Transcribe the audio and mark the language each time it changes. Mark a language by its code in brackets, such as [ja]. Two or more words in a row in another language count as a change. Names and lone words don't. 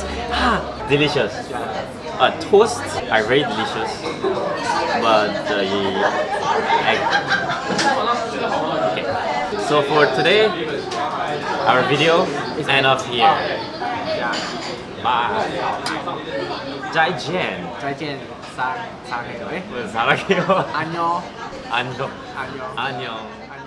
[en] Delicious. Toast are very delicious, but the egg. Okay. So for today, our video is end off here. Bye. [zh] 再见. 再见. [ko] 사랑해요. 사랑해요. 안녕. 안녕. 안녕. 안녕.